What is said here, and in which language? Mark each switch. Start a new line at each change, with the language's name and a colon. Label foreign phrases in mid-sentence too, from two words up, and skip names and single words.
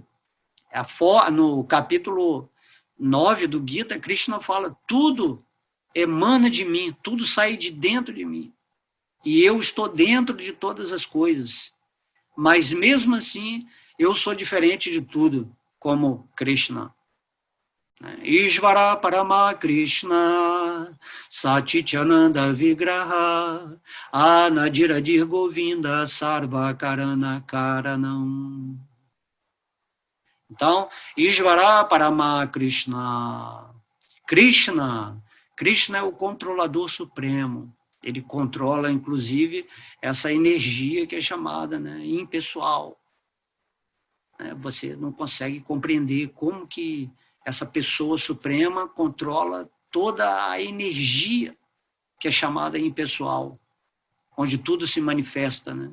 Portuguese: No capítulo 9 do Gita, Krishna fala, tudo emana de mim, tudo sai de dentro de mim. E eu estou dentro de todas as coisas. Mas mesmo assim, eu sou diferente de tudo, como Krishna.
Sanskrit: ईश्वरः परमः कृष्णः, सच्चिदानन्द विग्रहः, अनादिरादिर् गोविन्दः, सर्व कारण कारणम्.
Portuguese: Então,
Sanskrit: ईश्वरः परमः कृष्णः.
Portuguese: Krishna é o controlador supremo. Ele controla, inclusive, essa energia que é chamada, né, impessoal. Você não consegue compreender como que essa pessoa suprema controla toda a energia que é chamada impessoal, onde tudo se manifesta, né?